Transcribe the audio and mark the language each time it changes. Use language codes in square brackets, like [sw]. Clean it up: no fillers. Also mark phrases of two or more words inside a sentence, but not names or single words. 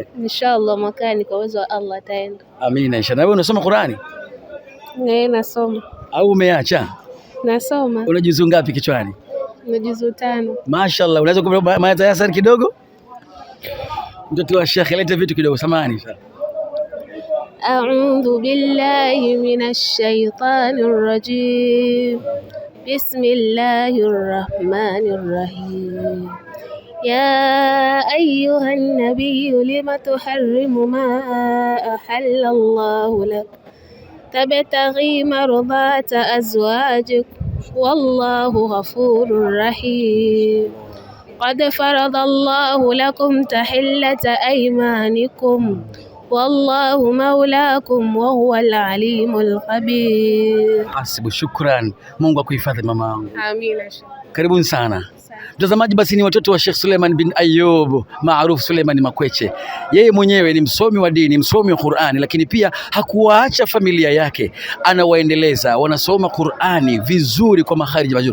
[sw] Inshallah mwakani kwa uwezo wa Allah ataenda. Amina inshallah. Wewe unasoma Qur'ani? Nasoma. Au umeacha? Nasoma. Una juzu ngapi kichwani? Na juzu 5. Mashaallah. Unaweza kumpa mayasar kidogo? Mtoto wa Sheikh lete vitu kidogo, samahani inshallah. [ar] أعوذ بالله من الشيطان الرجيم بسم الله الرحمن الرحيم يا أيها النبي لم تحرم ما أحل الله لك تبتغي مرضات أزواجك والله غفور رحيم قد فرض الله لكم تحلة أيمانكم والله مولاكم وهو العليم الخبير. [sw] Hasibu, shukran. Mungu akuhifadhi mama wangu. Amina. Karibuni sana. Mtazamaji, basi ni watoto wa Sheikh Suleiman bin Ayub maarufu Suleiman Makweche. Yeye mwenyewe ni msomi wa dini, msomi wa Qur'ani, lakini pia hakuwaacha familia yake, anawaendeleza, wanasoma Qur'ani vizuri kwa makhariji mazuri.